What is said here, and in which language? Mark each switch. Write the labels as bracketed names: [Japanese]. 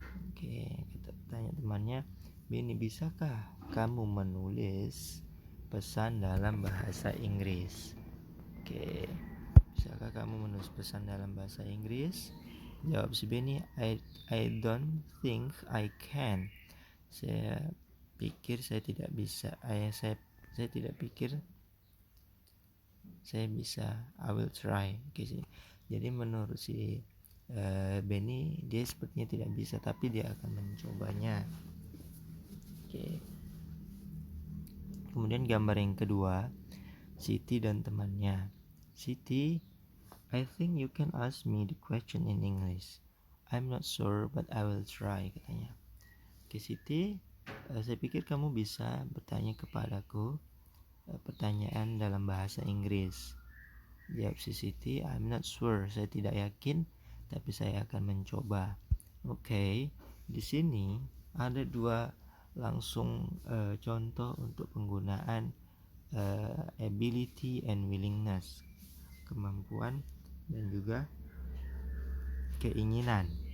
[Indonesian] Oke, tanya temannya, Benny, bisakah kamu menulis pesan dalam bahasa Inggris? Oke, bisakah kamu menulis pesan dalam bahasa Inggris? Jawab si Benny, [English] I don't think I can. [Indonesian] Saya pikir saya tidak bisa. Saya tidak pikir saya bisa. [English] I will try. [Indonesian] Oke, jadi menurut si Benny, dia sepertinya tidak bisa, tapi dia akan mencobanya. Oke. Kemudian gambar yang kedua, Siti dan temannya. [English] Siti, I think you can ask me the question in English. I'm not sure, but I will try, [Indonesian] katanya. Oke, Siti, saya pikir kamu bisa bertanya kepadaku pertanyaan dalam bahasa Inggris. Jawab si Siti, [English] I'm not sure, [Indonesian] saya tidak yakin, tapi saya akan mencoba. Oke, di sini ada dua langsung contoh untuk penggunaan ability and willingness, kemampuan dan juga keinginan.